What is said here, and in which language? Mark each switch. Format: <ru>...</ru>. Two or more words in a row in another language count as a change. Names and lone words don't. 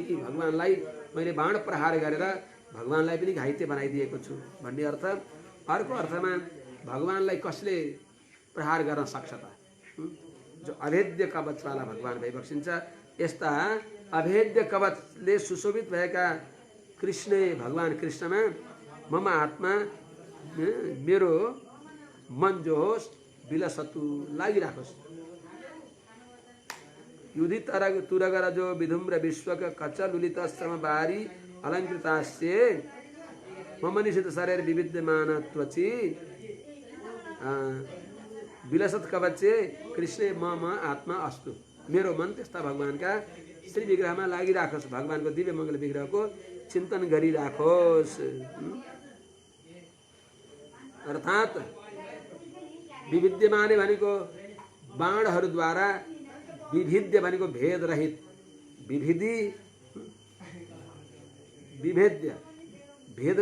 <ne>कि भगवानलाई मैले बाण प्रहार गरेर भगवानलाई पनि घाइते बनाइदिएको छु भन्ने अर्थ अर्को अर्थमा भगवानलाई कसले प्रहार गर्न सक्छ त जो अभेद्य कवचवाला भगवान भइबक्सिन्छ यस्ता अभेद्य कवचले सुशोभित भएका कृष्ण भगवान कृष्णमा</ne> <sa>मम आत्मा</sa> <ne>मेरो मन जो होस् विलसतु लागिराखोस्</ne> <sa>युधि तुरगरजो विधुम्र विश्वक कचलुलित श्रमवारी अलङ्कृतास्य मम निषिद्ध शरीर विविद्यमान त्वचि विलसत कवचे कृष्ण मम आत्मा अस्तु।</sa> <ne>मेरो मन त्यस्ता भगवानका श्री विग्रहमा लागिराखोस्, भगवानको दिव्य मङ्गल विग्रहको चिन्तन गरिराखोस्। अर्थात् विविद्यमाने भनेको बाणहरूद्वारा, विभिद्य भनेको भेद रहित, विभिधि विभेद्य भेद</ne>